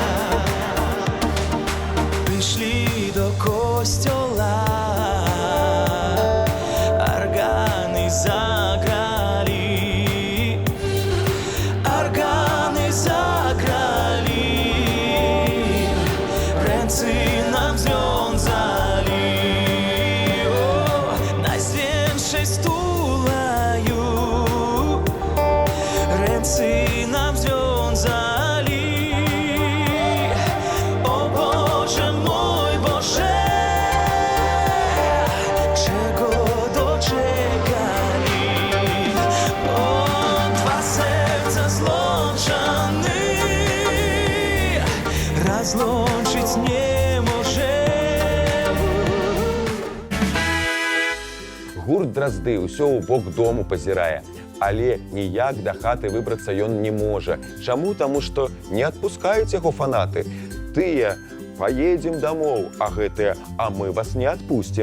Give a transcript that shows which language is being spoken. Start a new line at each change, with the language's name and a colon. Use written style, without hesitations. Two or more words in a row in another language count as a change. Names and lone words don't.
Belarusian: Пришли до костела, органы заграли, органы заграли,
Polish: рęce нам związali, o, najświętszej stulaju, ręce nam związali, o Boże mój Boże, czego doczekali, o, dwa serca złączone, rozłączyć nie może.
Belarusian: Гурт Дразды ўсё ў бок дому пазірае, але ніяк да хаты выбрацца ён не можа. Чаму? Таму што не адпускаюць яго фанаты. Тыя «Поедем домоў», а гэтыя «А мы вас не адпусцім».